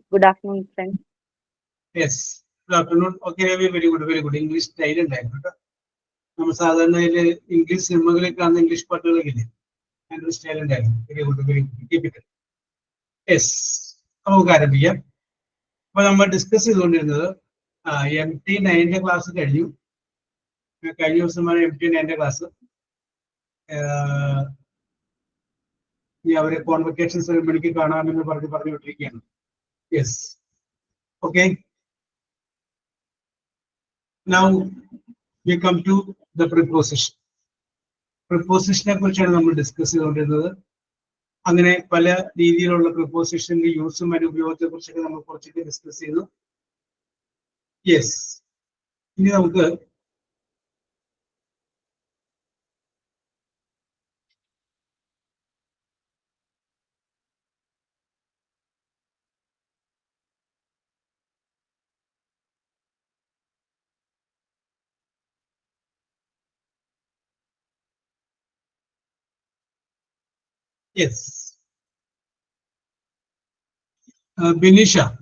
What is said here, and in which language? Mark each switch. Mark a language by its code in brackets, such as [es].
[en] Good afternoon, friends. Yes, good afternoon. Okay, Revati, very good. English style ഉണ്ടായിരുന്നു. [ml] നമ്മൾ സാധാരണ English സിനിമകളിൽ കാണുന്ന ഇംഗ്ലീഷ് പാട്ടുകളൊക്കെ ഇല്ലേ, അതിൻ്റെ സ്റ്റൈൽ ഉണ്ടായിരുന്നു. Very good. യെസ്, നമുക്ക് ആരംഭിക്കാം. അപ്പൊ നമ്മൾ ഡിസ്കസ് ചെയ്തുകൊണ്ടിരുന്നത് MT9 ക്ലാസ് കഴിഞ്ഞു. കഴിഞ്ഞ ദിവസമാണ് MT9 ക്ലാസ്. ഇനി അവരെ കോൺവെക്കേഷൻ സെറിമണിക്ക് കാണാമെന്ന് പറഞ്ഞു വിട്ടിരിക്കുകയാണ്. Yes, okay. [en] Now we come to the preposition. [ml] പ്രിപ്പോസിഷനെ കുറിച്ചാണ് നമ്മൾ ഡിസ്കസ് ചെയ്തുകൊണ്ടിരുന്നത്. അങ്ങനെ പല രീതിയിലുള്ള പ്രിപ്പോസിഷന്റെ യൂസും അതിന്റെ ഉപയോഗത്തെ കുറിച്ചൊക്കെ നമ്മൾ കുറച്ചൊക്കെ ഡിസ്കസ് ചെയ്തു. യെസ്, ഇനി നമുക്ക് യെസ് ബിനിഷ.